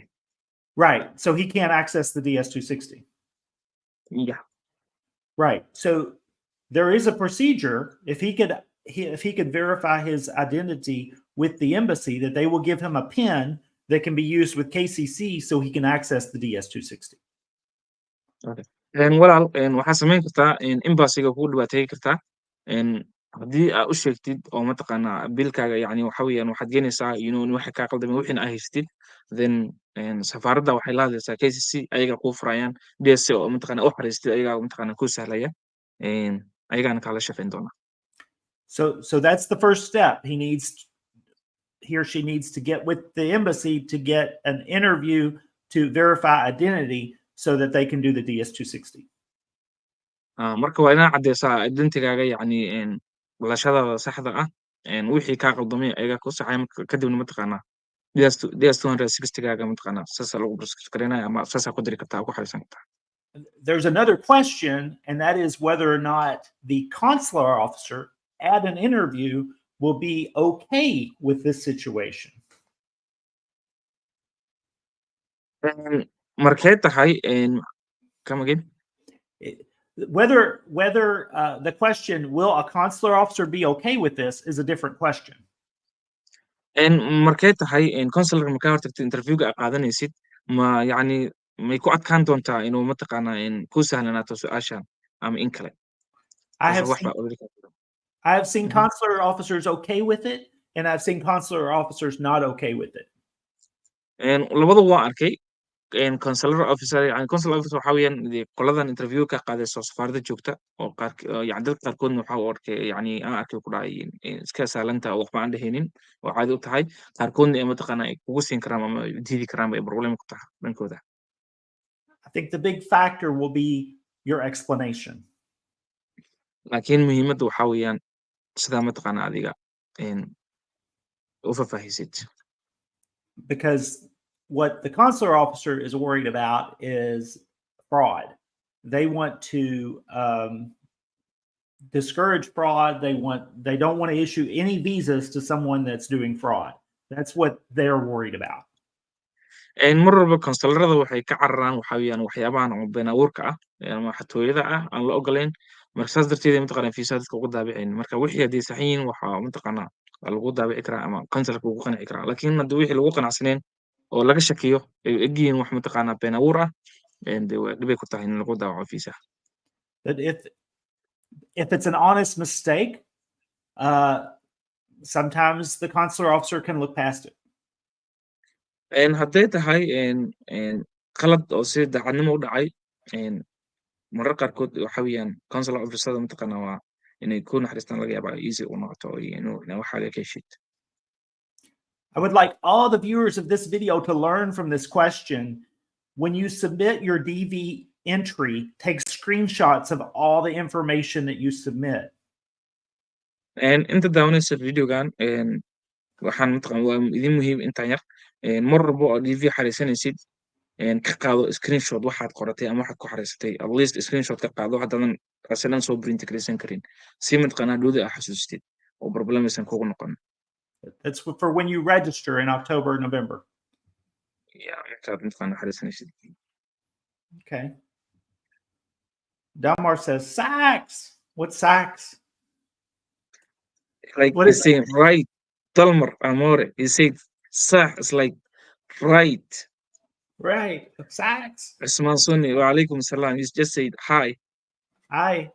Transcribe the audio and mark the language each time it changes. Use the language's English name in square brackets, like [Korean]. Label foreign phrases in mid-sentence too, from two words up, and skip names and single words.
[English] Right. So he can't access the DS-260. Yeah. Right. So there is a procedure. If he could verify his identity with the embassy, that they will give him a PIN that can be used with KCC so he can access the DS-260. Okay. [Somali] walaal waxaa samayn kartaa embassiga kugu dhibaateyn kartaa haddii aa u sheegtid oo mataqaanaa bilkaaga yani waxa weeyaan waxaad geenaysaa in waxa kaa qaldamay wixina aa haystid then safaaradda waxay la hadlaysaa KCC ayaga kuu furayaan DSC oo mataqaanaa u xariistid ayagaa mataqaanaa kuu sahlaya ayagaana kaala shaqayn doona. [English] So that's the first step. He or she needs to get with the embassy to get an interview to verify identity so that they can do the DS-260. [Somali] marka waa inaad caddeysaa identigaaga yani dhalashadaada saxda ah wixii kaa qaldamay ayagaa kuu saxaya kadibna mataqaanaa DS-260gaaga mataqaanaa saasaa lagu gareynaya ama saasaa ku diri kartaa ku xariisan kartaa. [English] There's another question, and that is whether or not the consular officer at an interview will be okay with this situation. [Somali] Markay tahay [English] come again? Whether the question, will a consular officer be okay with this, is a different question. [Somali] Markay tahay consular markaa hortagto interviewga aad qaadanaysid ma yani may ku adkaan doontaa inuu mataqaanaa ku sahlanaato su-aashan ama in kale? [English] I have seen consular officers okay with it, and I've seen consular officers not okay with it. [Somali] labada waa arkay [English] consular officer [Somali] waxa weeyaan qoladan interview ka qaadayso safaaradda joogta oo yani dadka qaarkoodna waxa uu arkay yani aan arkay ku dhacay iska saalanta oo waxba aan dhehaynin oo caadi u tahay qaarkoodna mataqaanaa ay kugu siin karaan ama diidi karaan bay problem ku tahay dhankooda. [English] I think the big factor will be your explanation. [Somali] laakiin muhiimadda waxa weeyaan sidaa mataqaanaa adiga u faahfaahisid. [English] Because what the consular officer is worried about is fraud. They want to discourage fraud. They don't want to issue any visas to someone that's doing fraud. That's what they're worried about. [Somali] mar walba consularada waxay ka cararaan waxa weeyaan waxyaabahan oo been abuurka ah ama xatooyada ah aan la ogolayn marka saas darteed mataqaanaa fiisa dadka ugu daabicin marka wixii haddii sax yihiin waxa mataqaanaa lagu daabici karaa ama consularka ugu qanci karaa laakiin haddii wixii lagu qanacsaneen oo laga shakiyo ay egyihiin wax mataqaanaa been abuur ah dhibay ku tahay in lagu daawaco fiisa. [English] But if it's an honest mistake, sometimes the consular officer can look past it. [Somali] hadday tahay qalad oo si daacadnimo u dhacay marar qaarkood waxa weeyaan [English] consular officerada [Somali] mataqaanaa waa inay ku naxariistaan laga yaabaa easy u noqoto waxaaga ka heshid. [English] I would like all the viewers of this video to learn from this question. When you submit your DV entry, take screenshots of all the information that you submit. [Somali] inta daawanaysa videogan waxaan mataqaan waa idin muhiim intaan yar mar walba oo DV xariisanaysid ka qaado screenshot waxaad qoratay ama waxaad ku xariisatay [English] at least [Somali] screenshot ka qaado haddaadan asalan soo print garaysan karin si mataqaanaa dhowdi aa xasuustid oo problem aysan kugu noqon. [English] That's for when you register in October, November. Yeah, [Somali] markaad mataqaanaa xariisanaysid. [English] Okay. Dalmar says sax. What's sax? Like what he's saying, right? Dalmar Amore, he said sax is like right. Right. Sax. Usman Sunni, [Arabic] wa alaikum salam. [English] He just said hi. Hi.